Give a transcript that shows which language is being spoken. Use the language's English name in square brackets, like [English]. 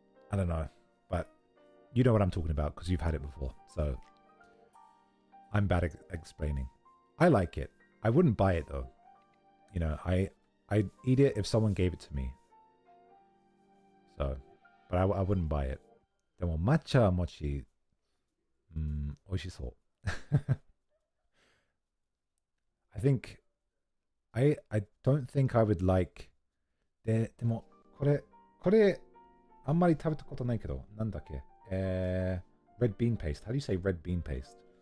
[English] I don't know, but you know what I'm talking about because you've had it before. So I'm bad at explaining. I like it. I wouldn't buy it though. you know, I'd eat it if someone gave it to me. So, but I wouldn't buy it. [Japanese] でも、抹茶餅、美味しそう。 [English] I don't think I would like [Japanese] でも、これ、あんまり食べたことないけど、なんだっけ [English] red bean paste. How do you say red bean paste?